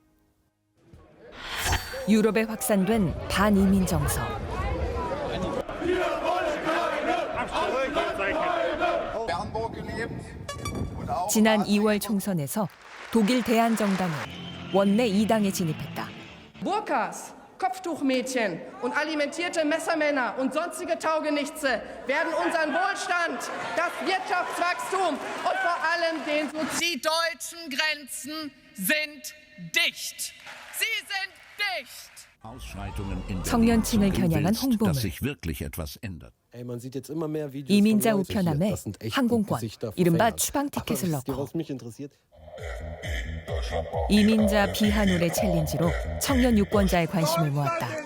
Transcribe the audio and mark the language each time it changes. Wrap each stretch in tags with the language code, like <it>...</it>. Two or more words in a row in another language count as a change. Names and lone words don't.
<ko>유럽에 확산된 반이민 정서. 지난 2월 총선에서 독일 대한정당은 원내 2당에 진입했다.</ko> <de>Burkas, Kopftuchmädchen und alimentierte Messermänner und sonstige Taugenichtse werden unseren Wohlstand, das Wirtschaftswachstum und vor allem den Die deutschen Grenzen sind dicht. Sie sind dicht.</de> <ko>청년층을 겨냥한 홍보물. 이민자 우편함에 항공권, 이른바 추방 티켓을 넣고 이민자 비하 노래 챌린지로 청년 유권자의 관심을 모았다.</ko>